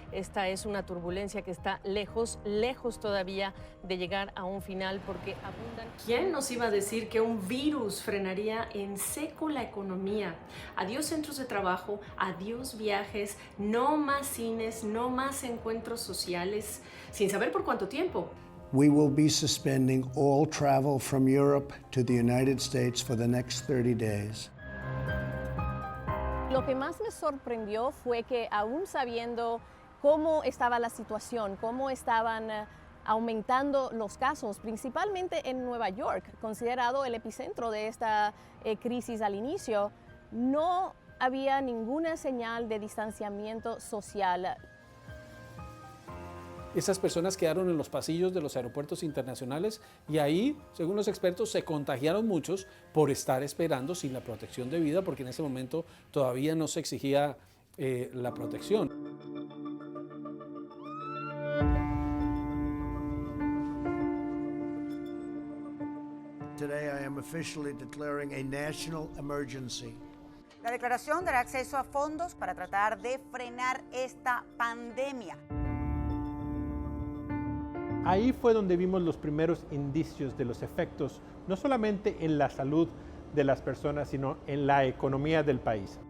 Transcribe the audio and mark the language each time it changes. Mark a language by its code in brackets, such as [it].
[es] Esta es una turbulencia que está lejos todavía de llegar a un final porque abundan. ¿Quién nos iba a decir que un virus frenaría en seco la economía? Adiós centros de trabajo, adiós viajes, no más cines, no más encuentros sociales, sin saber por cuánto tiempo. [en] We will be suspending all travel from Europe to the United States for the next 30 days. [es] Lo que más me sorprendió fue que aún sabiendo cómo estaba la situación, cómo estaban aumentando los casos, principalmente en Nueva York, considerado el epicentro de esta crisis al inicio, no había ninguna señal de distanciamiento social. Esas personas quedaron en los pasillos de los aeropuertos internacionales y ahí, según los expertos, se contagiaron muchos por estar esperando sin la protección debida, porque en ese momento todavía no se exigía la protección. [en] Today I am officially declaring a national emergency. [es] La declaración dará acceso a fondos para tratar de frenar esta pandemia. Ahí fue donde vimos los primeros indicios de los efectos, no solamente en la salud de las personas, sino en la economía del país.